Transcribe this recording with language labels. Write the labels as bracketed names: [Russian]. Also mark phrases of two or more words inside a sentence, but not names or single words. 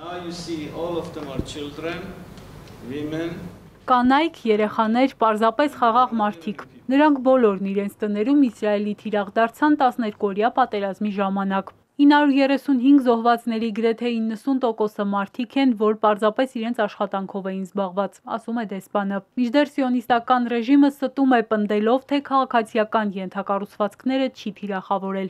[English] you see, all of them are children, women. [Armenian] Կանայք, երեխաներ, պարզապես խաղաղ մարդիկ։ Նրանք բոլորն իրենց տներում Իսրայելի թիրախ դարձան 12-օրյա պատերազմի ժամանակ։ 935 զոհվածների գրեթե 90%-ը մարդիկ են, որ պարզապես իրենց աշխատանքով էին զբաղված, ասում է դեսպանը։ Մինչդեռ սիոնիստական ռեժիմը ստում է պնդելով, թե քաղաքացիական ենթակառուցվածքները չի թիրախավորել։